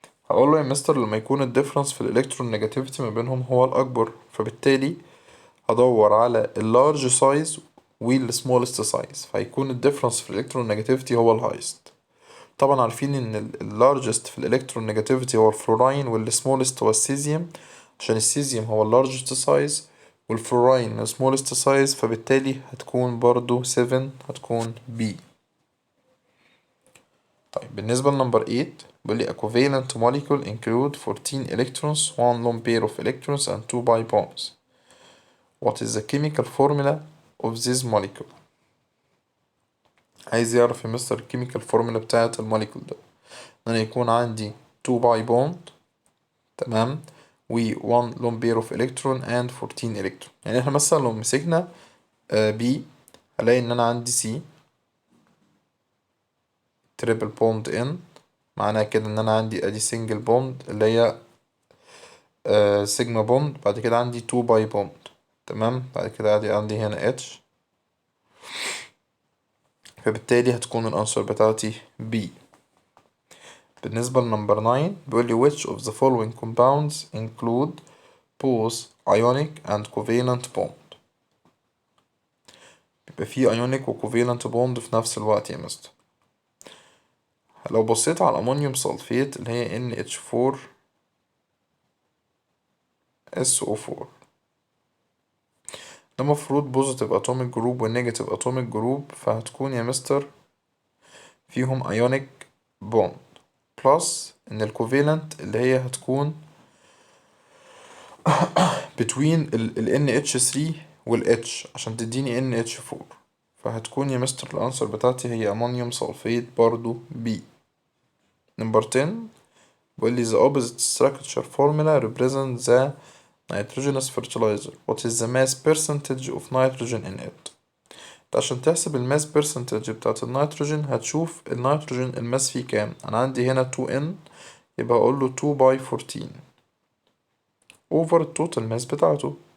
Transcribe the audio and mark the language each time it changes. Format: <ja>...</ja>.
<ar>هقول له يا مستر لما يكون الديفرنس في الإلكترون نيجاتيفيتي ما بينهم هو الأكبر، فبالتالي هدور على اللارج سايز والسمولست سايز، فهيكون الديفرنس في الالكترون نيجاتيفيتي هو الهايست. طبعا عارفين ان اللارجست في الالكترون نيجاتيفيتي هو الفلوراين، والسمولست هو السيزيوم، عشان السيزيوم هو اللارجست سايز والفلوراين السمولست سايز، فبالتالي هتكون برضو 7 هتكون بي. طيب بالنسبة لنمبر 8 بيقول لي</ar> <en>a covalent molecule include 14 electrons 1 lone pair of electrons and 2 pi bonds. What is the chemical formula of this molecule.</en> <ar>عايز يعرف يا مستر الكيميكال فورمولا بتاعة الموليكول ده، ان انا يكون عندي 2 باي بوند تمام و 1 لون بير اوف الكترون and 14 الكترون. يعني احنا مثلا لو مسكنا بي هلاقي ان انا عندي سي تريبل بوند ان، معناها كده ان انا عندي ادي سنجل بوند اللي هي سيجما بوند، بعد كده عندي 2 باي بوند تمام، بعد كده عندي هنا اتش، فبالتالي هتكون الأنسر بتاعتي B. بالنسبة لنمبر 9 بيقولي</ar> <en>which of the following compounds include both ionic and covalent bond.</en> <ar>بيبقى فيه ionic و covalent bond في نفس الوقت يا مستر. لو بصيت على الأمونيوم سلفيت اللي هي NH4 SO4 ده مفروض بوزيتيف اتوميك جروب والنيجاتيف اتوميك جروب، فهتكون يا مستر فيهم ايونيك بوند بلس ان الكوفالنت اللي هي هتكون between ال NH3 وال H عشان تديني NH4، فهتكون يا مستر الانسر بتاعتي هي امونيوم سلفيت برضو B. نمبر 10 بيقولي</ar> <en>the opposite structure formula represents the nitrogenous fertilizer. What is the mass percentage of nitrogen in it؟</en> <ar>عشان تحسب الماس percentage بتاعت النيتروجين هتشوف النيتروجين الماس فيه كام. أنا عندي هنا 2N يبقى أقوله 2 by 14 over التوتال ماس بتاعته.</ar>